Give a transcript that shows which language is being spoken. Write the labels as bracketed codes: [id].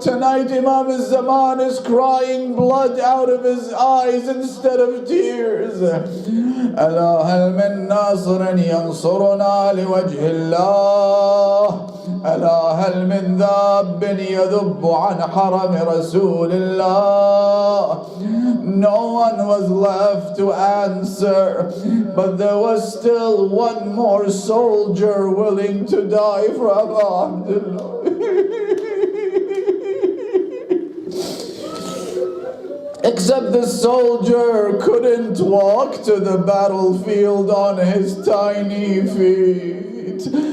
[en] Tonight Imam al-Zaman is crying blood out of his eyes instead of tears. [ar] ألا هل من ناصر ينصرنا لوجه الله. ألا هل من ذاب يذب عن حرم رسول الله. [en] No one was left to answer, but there was still one more soldier willing to die for Abu Abdullah. Except the soldier couldn't walk to the battlefield on his tiny feet.